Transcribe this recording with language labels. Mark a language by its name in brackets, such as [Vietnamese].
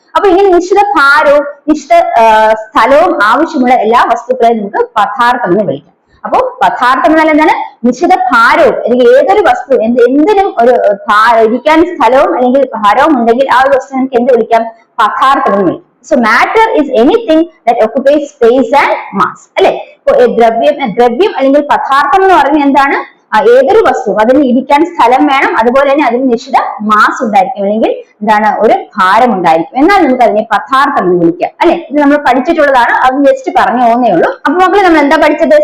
[Malayalam] അപ്പൊ ഇങ്ങനെ നിശ്ചിത ഭാരവും നിശ്ചിത സ്ഥലവും ആവശ്യമുള്ള എല്ലാ വസ്തുക്കളെയും നമുക്ക് പദാർത്ഥം എന്ന് വിളിക്കാം. അപ്പൊ പദാർത്ഥം എന്നാൽ എന്താണ്? നിശ്ചിത ഭാരവും അല്ലെങ്കിൽ ഏതൊരു വസ്തു എന്തിനും ഒരു ഇരിക്കാൻ സ്ഥലവും അല്ലെങ്കിൽ ഭാരവും ഉണ്ടെങ്കിൽ ആ ഒരു വസ്തു നമുക്ക് എന്ത് വിളിക്കാം? പദാർത്ഥം എന്ന് വിളിക്കാം. [English] So matter is anything that occupies space and mass. [Malayalam] അല്ലെ. ഇപ്പൊ ദ്രവ്യം അല്ലെങ്കിൽ പദാർത്ഥം എന്ന് പറയുന്നത് എന്താണ്? ഏതൊരു വസ്തു അതിന് ഇരിക്കാൻ സ്ഥലം വേണം, അതുപോലെ തന്നെ അതിന് നിശ്ചിത മാസ് ഉണ്ടായിരിക്കും അല്ലെങ്കിൽ എന്താണ്? ഒരു ഭാരം ഉണ്ടായിരിക്കും. എന്നാൽ നമുക്ക് അതിനെ പദാർത്ഥം എന്ന് വിളിക്കാം അല്ലെ. ഇത് നമ്മൾ പഠിച്ചിട്ടുള്ളതാണ്. അത് ജസ്റ്റ് പറഞ്ഞു പോകുന്നേ ഉള്ളൂ. അപ്പൊ മക്കളെ നമ്മൾ എന്താ പഠിച്ചത്?